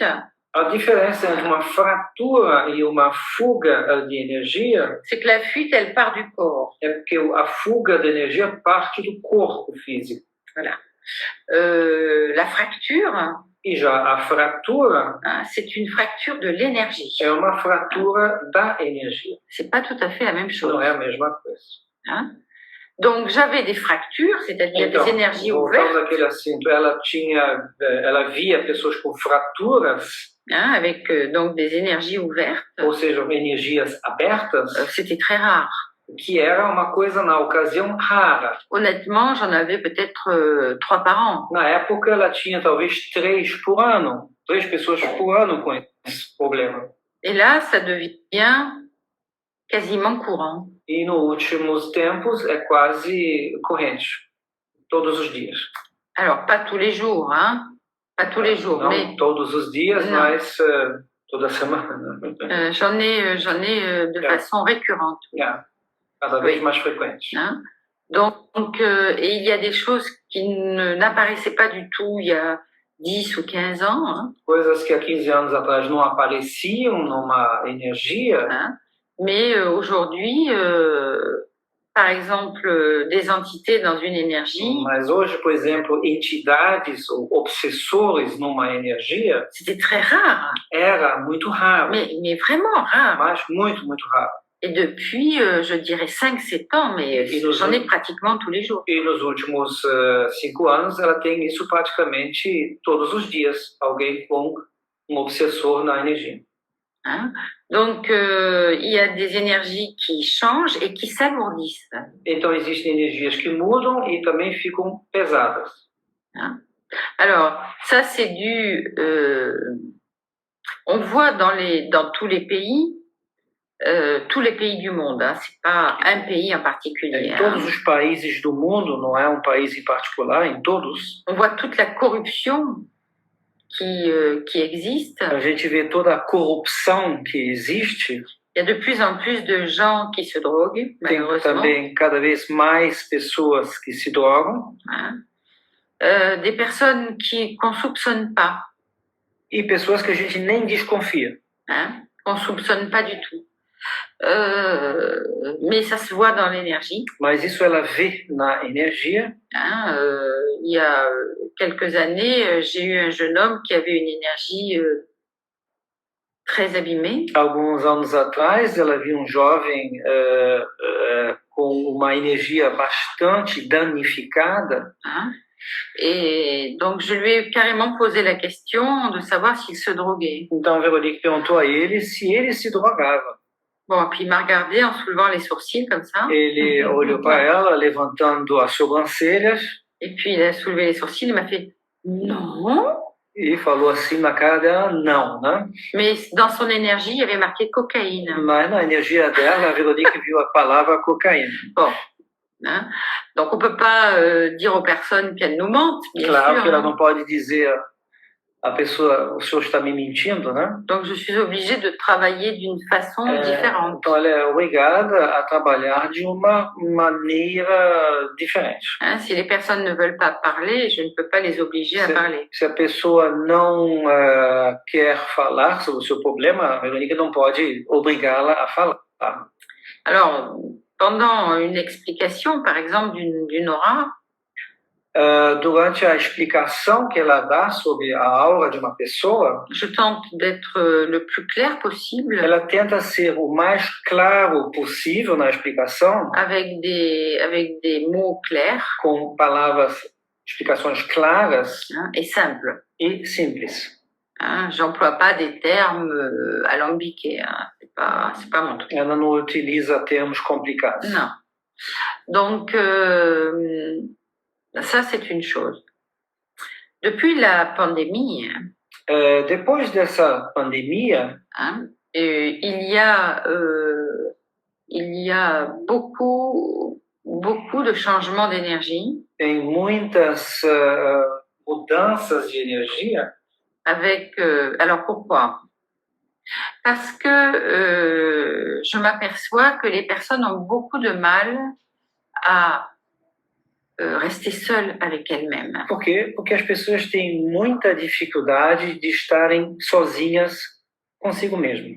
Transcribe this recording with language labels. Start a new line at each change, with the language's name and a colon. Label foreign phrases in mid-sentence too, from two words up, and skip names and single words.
Portuguese: A diferença entre uma fratura e uma fuga de energia,
French: c'est que la fuite, elle part du corps.
Portuguese: É porque a fuga de energia parte do corpo físico.
French: Voilà. La fracture.
Portuguese: E já a fratura,
French: c'est une fracture de l'énergie.
Portuguese: É uma fratura da energia.
French: C'est pas tout à fait la même chose.
Portuguese: Não é a mesma coisa.
French: Donc j'avais des fractures, c'est-à-dire des énergies ouvertes.
Portuguese: Naquele assunto, ela via pessoas com fraturas.
French: Avec donc des énergies ouvertes.
Portuguese: Ou seja, energias abertas.
French: C'était très rare.
Portuguese: Que era uma coisa, na ocasião, rara.
French: Honnêtement, j'en avais peut-être 3 par an.
Portuguese: Na época, ela tinha talvez 3 por ano. 3 pessoas por ano com esse problema.
French: Et là, ça devient quasiment courant.
Portuguese: E nos últimos tempos é quase corrente. Todos os dias.
French: Alors, pas tous les jours, Pas tous les jours,
Portuguese: não
French: mais...
Portuguese: todos os dias, mas toda semana.
French: J'en ai de façon récurrente.
Portuguese: Cada vez mais frequente.
French: Donc, et il y a des choses qui n'apparaissaient pas du tout il y a 10 ou 15 ans.
Portuguese: Coisas que há 15 anos atrás não apareciam numa energia.
French: Mais aujourd'hui, par exemple, des entités dans une énergie.
Portuguese: Mas hoje, por exemplo, entidades ou obsessores numa energia.
French: C'était très rare.
Portuguese: Era muito raro.
French: Mais vraiment rare.
Portuguese: Mas muito, muito raro.
French: Et depuis, je dirais 5-7 ans, mais j'en ai pratiquement tous les jours.
Portuguese: E nos últimos 5 anos, ela tem isso praticamente todos os dias. Alguém com obsessor na energia.
French: hein. Donc, il y a des énergies qui changent et qui s'alourdissent.
Portuguese: Então, existem energias que mudam e também ficam pesadas.
French: Hein. Alors, ça, c'est dû... on voit dans tous les pays du monde, hein, c'est pas un pays en particulier.
Portuguese: Em
French: Hein.
Portuguese: todos os países do mundo, não é um país em particular, em todos,
French: On voit toute la corruption qui existe.
Portuguese: a gente vê toda a corrupção que existe.
French: Il y a de plus en plus de gens qui se droguent,
Portuguese: Tem
French: malheureusement.
Portuguese: também cada vez mais pessoas que se drogam
French: Hein. Des personnes qu'on soupçonne pas,
Portuguese: e pessoas que a gente nem desconfia.
French: hein, qu'on soupçonne pas du tout. Mais ça se voit dans l'énergie.
Portuguese: Mas isso ela vê na energia.
French: Hein. Il y a quelques années, j'ai eu un jeune homme qui avait une énergie très abîmée.
Portuguese: Alguns anos atrás, ela viu um jovem com uma energia bastante danificada.
French: Hein. Et donc, je lui ai carrément posé la question de savoir s'il se droguait.
Portuguese: Então, a Veronique perguntou a ele se ele se drogava.
French: Bon, puis il m'a regardé en soulevant les sourcils comme ça.
Portuguese: Ele olhou para ela, levantando as sobrancelhas,
French: Et puis il a soulevé les sourcils, il m'a fait non.
Portuguese: e falou assim na cara dela, não, né?
French: Mais dans son énergie, il y avait marqué cocaïne.
Portuguese: Mas na energia dela, a Veronique viu a palavra cocaína.
French: Bon. Hein. Donc, on ne peut pas dire aux personnes qu'elles nous mentent, bien
Portuguese: Claro
French: sûr.
Portuguese: que ela
French: Hein.
Portuguese: não pode dizer a pessoa, o senhor está me mentindo, né?
French: Donc, je suis obligée de travailler d'une façon différente.
Portuguese: Então, ela é obrigada a trabalhar de uma maneira diferente.
French: Hein. Si les personnes ne veulent pas parler, je ne peux pas les obliger à parler.
Portuguese: Se a pessoa não quer falar sobre o seu problema, a Veronique não pode obrigá-la a falar.
French: Alors, pendant une explication, par exemple, d'une aura,
Portuguese: durante a explicação que ela dá sobre a aura de uma pessoa,
French: je tente d'être le plus clair possible
Portuguese: ela tenta ser o mais claro possível na explicação,
French: avec des mots clairs,
Portuguese: com palavras, explicações claras,
French: hein, et simples.
Portuguese: e simples.
French: Hein. J'emploie pas des termes alambiqués. Hein. C'est pas mon truc.
Portuguese: Ela não utiliza termos complicados.
French: Non. Donc, ça, c'est une chose. Depuis la pandémie,
Portuguese: Depois dessa pandemia,
French: hein, il y a beaucoup de changements d'énergie
Portuguese: tem muitas mudanças de energia.
French: alors pourquoi? Parce que je m'aperçois que les personnes ont beaucoup de mal à rester seules avec elles-mêmes.
Portuguese: Por quê? Porque as pessoas têm muita dificuldade de estarem sozinhas consigo mesmo.